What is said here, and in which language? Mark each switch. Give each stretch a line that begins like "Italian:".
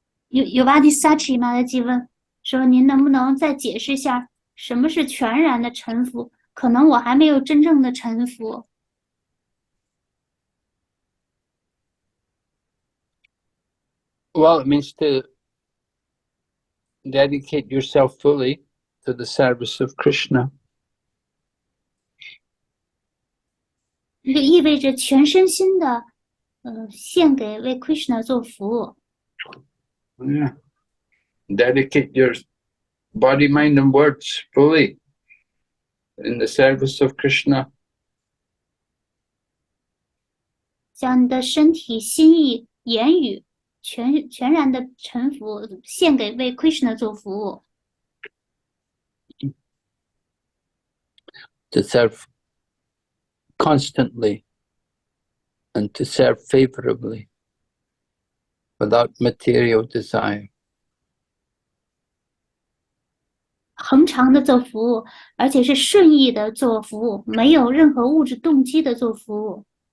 Chinese: Yuvati Sachi 嘛的提问说：“您能不能再解释一下什么是全然的臣服？可能我还没有真正的臣服。”
English: Well, it means to dedicate yourself fully to the service of Krishna.
Chinese: 这意味着全身心的献给为 Krishna 做服务。
English: Yeah. Dedicate your body, mind, and words fully in the service of Krishna.
Chinese: 将你的身体、心意、言语全然的臣服，献给为 Krishna 做服务。
English: To serve constantly and to serve favorably without material desire.
Chinese: 恒常的做服务，而且是顺意的做服务，没有任何物质动机的做服务。